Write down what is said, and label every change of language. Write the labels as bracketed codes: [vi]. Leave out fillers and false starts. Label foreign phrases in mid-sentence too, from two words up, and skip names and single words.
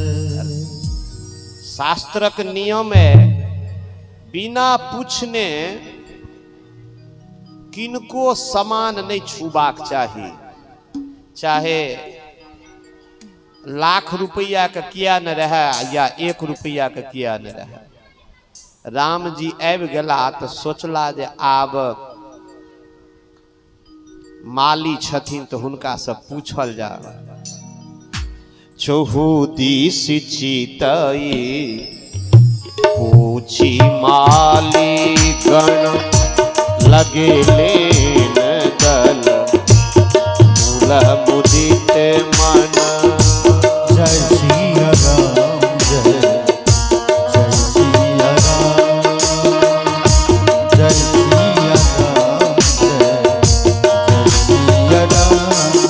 [mai] शास्त्रक नियम है, बिना पूछने किनको समान नहीं छूबाक चाही, चाहे लाख रुपया के किया न रहे या 1 रुपया के किया न रहे। राम जी आबि गेला तो सोचला जे आब माली छथिन तो हुनका से पूछल जा। [awa] चहु दिस चितई पूछी माली गण, लगे लेन दल मूल मुदित मन। [mai] जय सिया राम, जय सिया राम, जय सिया राम, जय सिया राम।